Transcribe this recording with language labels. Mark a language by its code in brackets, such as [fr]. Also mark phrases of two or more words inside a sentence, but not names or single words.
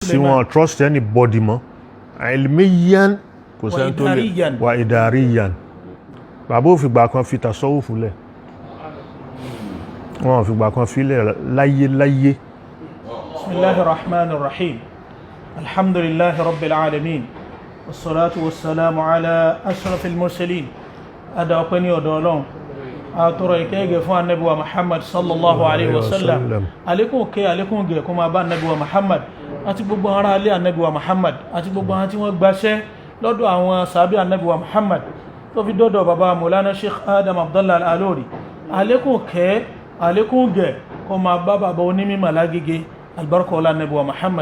[yo] tí wọ́n [en] trust anybody [yo] mọ́ ilmiyan kò sẹ́ni tó lè wà idariyan bàbá ò fìgbà kan fi tasawufu lẹ̀ wọ́n fìgbà kan fi lẹ̀ láyé. [ar] بسم الله الرحمن الرحيم. الحمد لله رب العالمين. والصلاة والسلام على أشرف المرسلين. [yo] Ada ọpẹ́ ní ọ̀dọ̀ Ọlọ́run. A tọrọ ìkẹ́ fún Ànábì wa Muhammad [ar] صلى الله عليه وسلم. [yo] Àlékún kẹ́ àlékún gẹ̀ kó máa bá Ànábì wa Muhammad àti gbogbo ará ilé Ànábì wa Muhammad àti gbogbo àwọn tí wọ́n gbaṣẹ́ lọ́dọ̀ àwọn sàhábí Ànábì wa Muhammad tó fi dọ́dọ̀ bàbá Maulana Sheikh Adam Abdullah Al-Alori. Àlékún kẹ́ àlékún gẹ̀ kó máa bá bàbá onímọ̀ lágége albarka ọlá Ànábì wa Muhammad.